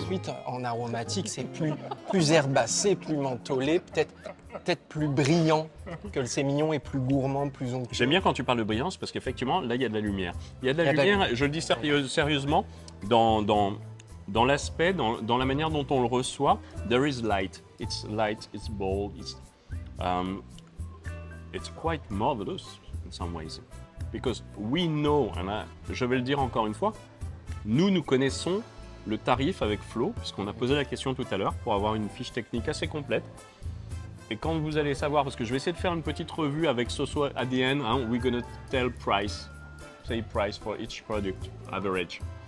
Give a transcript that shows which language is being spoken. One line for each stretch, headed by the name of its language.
French: ensuite, en aromatique, c'est plus herbacé, plus mentholé, peut-être plus brillant que le sémillon et plus gourmand, plus onctueux. J'aime bien quand tu parles de brillance parce qu'effectivement, là, il y a de la lumière. Il y a de la Il y a de la lumière, je le dis sérieusement, dans l'aspect, dans la manière dont on le reçoit.
English: There is light, it's bold, it's quite marvelous in some ways. Because we know,
French: je vais le dire encore une fois, nous connaissons le tarif avec Flo, puisqu'on a posé la question tout à l'heure pour avoir une fiche technique assez complète. Et quand vous allez savoir, parce que je vais essayer de faire une petite revue avec Soso
English: at the end,
French: hein,
English: we're gonna tell price, say price for each product, average.